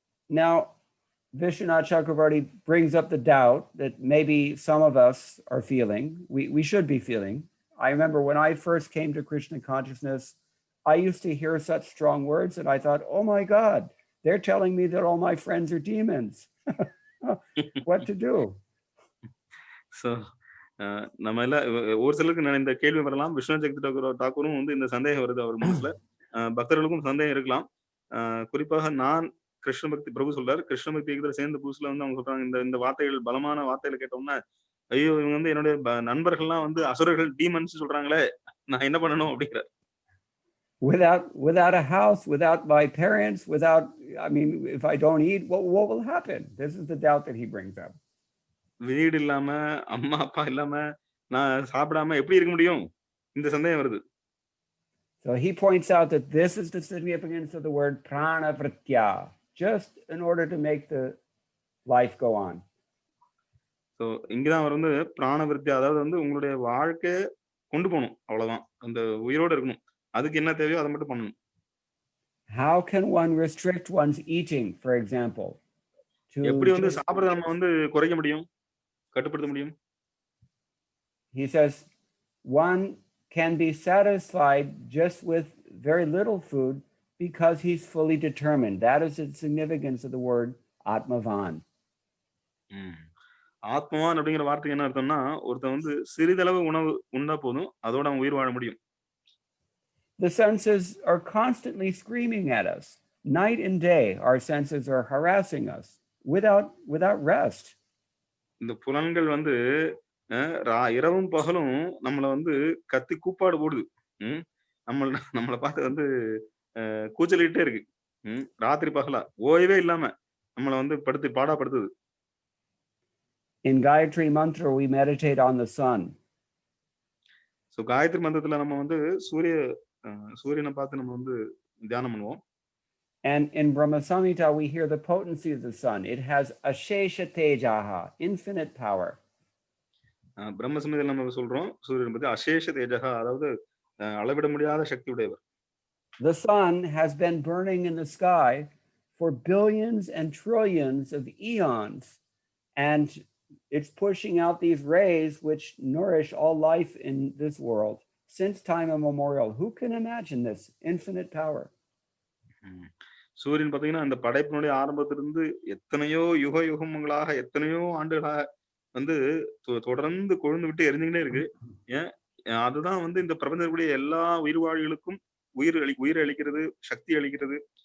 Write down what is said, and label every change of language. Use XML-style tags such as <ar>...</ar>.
<en>Now Vishwanath Chakravarti brings up the doubt that maybe some of us are feeling, we should be feeling. I remember when I first came to Krishna consciousness, I used to hear such strong words and I thought, oh my God, they're telling me that all my friends are demons. What to do?</en> <ta>So நம்ம எல்லாம் ஒரு சிலருக்கு நான் இந்த கேள்வி வரலாம். விஸ்வநாத் சக்தி தாக்கூரும் வந்து இந்த சந்தேகம் வருது அவர் மனசுல. பக்தர்களுக்கும் சந்தேகம் இருக்கலாம். குறிப்பாக நான் கிருஷ்ண பக்தி பிரபு சொல்றாரு, கிருஷ்ண பக்தி இயக்கத்துல சேர்ந்த புதுசுல வந்து அவங்க சொல்றாங்க, இந்த வார்த்தைகள் பலமான வார்த்தைகளை கேட்டோம்னா, ஐயோ இவங்க வந்து என்னுடைய நண்பர்கள்லாம் வந்து அசுரர்கள் டீமன்ஸ் சொல்றாங்களே, நான் என்ன பண்ணணும் அப்படிங்கிறார்.</ta> <en>Without a house, without my parents, without, I mean, if I don't eat, what will happen? This is the doubt that he brings up.</en> <ta>வீடு இல்லாம, அம்மா அப்பா இல்லாம, நான் சாப்பிடாம எப்படி இருக்க முடியும்? இந்த சந்தேகம் வருது.</ta> <en>So he points out that this is the significance of the word prana vritya, just in order to make the life go on.</en> <ta>So இங்கதான் அவர் வந்து பிராண விருத்தியா, அதாவது வந்து உங்களுடைய வாழ்க்கையை கொண்டு போகணும், அவ்வளவுதான். அந்த உயிரோட இருக்கணும். அதுக்கு என்ன தேவையோ அதை மட்டும் பண்ணணும்.</ta> <en>How can one restrict one's eating, for example?</en> <ta>எப்படி வந்து சாப்பிடுறத நம்ம வந்து குறைக்க முடியும், கட்டுப்படுத்த முடியும்?</ta> <en>He says one can be satisfied just with very little food because he's fully determined. That is the significance of the word atmavan.</en> <ta>ஆத்மவான் அப்படிங்கிற வார்த்தைக்கு என்ன அர்த்தம்னா, ஒருத்தன் வந்து சிறிதளவு உணவு உண்டா போதும், அதோட அவன் உயிர் வாழ முடியும்.</ta> <en>The senses are constantly screaming at us. Night and day, our senses are harassing us without rest.</en> <ta>இந்த புலன்கள் வந்து இரவும் பகலும் நம்மள வந்து கத்தி கூப்பாடு போடுது. நம்மளை பார்த்து வந்து கூச்சலிட்டே இருக்கு. ராத்திரி பகலா ஓய்வே இல்லாம நம்மளை வந்து பாடாப்படுத்துது.</ta> <en>In Gayatri mantra we meditate on the sun.</en> <ta>So Gayatri மந்திரத்துல நம்ம வந்து சூரியனை பார்த்து நம்ம வந்து தியானம் பண்ணுவோம்.</ta> <en>And in Brahma Samhita we hear the potency of the sun. It has ashesha tejaha, infinite power.</en> <ta>பிரம்ம சமயத்தில் நம்ம சொல்றோம் சூரியன் பத்தி அசேஷ தேஜகா, அதாவது அளவிட முடியாத சக்தி உடையவர்.</ta> <en>The sun has been burning in the sky for billions and trillions of eons, and it's pushing out these rays which nourish all life in this world since time immemorial. Who can imagine this infinite power?</en> <ta>சூரியன் பாத்தீங்கன்னா அந்த படைப்பினுடைய ஆரம்பத்திலிருந்து எத்தனையோ யுகங்களாக, எத்தனையோ ஆண்டுகளாக வந்து தொடர்ந்து கொழுந்து விட்டு எரிஞ்சுக்கிட்டே இருக்கு. ஏன் அதுதான் வந்து இந்த பிரபஞ்சத்துடைய எல்லா உயிர்வாழிகளுக்கும் உயிர் அளிக்கிறது, சக்தி அளிக்கிறது.</ta>